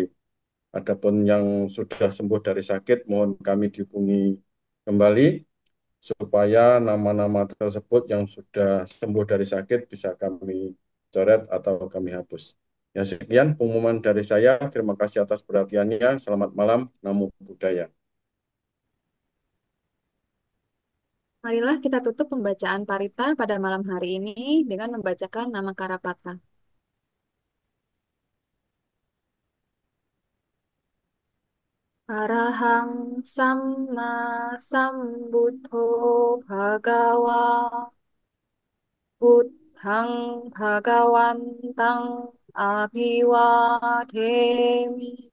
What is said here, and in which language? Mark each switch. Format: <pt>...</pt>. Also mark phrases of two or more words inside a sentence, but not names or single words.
<id>Adapun yang sudah sembuh dari sakit, mohon kami dihubungi kembali supaya nama-nama tersebut yang sudah sembuh dari sakit bisa kami coret atau kami hapus. Ya, sekian pengumuman dari saya. Terima kasih atas perhatiannya. Selamat malam.</id> <pi>Namo Buddhaya.</pi> <id>Marilah kita tutup pembacaan parita pada malam hari ini dengan membacakan nama Karapata.</id> <pi>Arahang Samma Sambuddho Bhagawa Buddhang Bhagawantang Abhiwademi</pi>